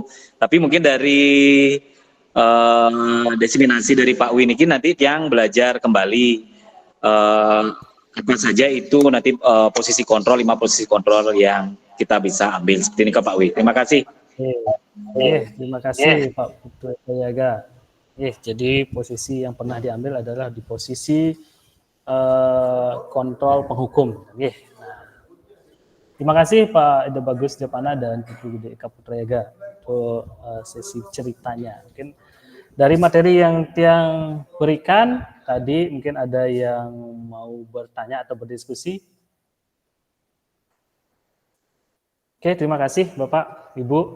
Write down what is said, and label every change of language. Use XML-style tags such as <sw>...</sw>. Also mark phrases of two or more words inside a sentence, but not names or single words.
<id>Tapi mungkin dari diseminasi dari Pak Wi ini nanti Tiang belajar kembali apa saja itu nanti posisi kontrol, 5 posisi kontrol yang kita bisa ambil seperti ini ke Pak Wi. Terima kasih. Terima kasih Pak Putu Yaga. Jadi posisi yang pernah diambil adalah di posisi kontrol penghukum. Terima kasih Pak Ida Bagus Japana dan Putu Gede Eka Putra Yaga untuk sesi ceritanya. Mungkin dari materi yang Tiang berikan tadi mungkin ada yang mau bertanya atau berdiskusi. Oke, terima kasih Bapak, Ibu.</id>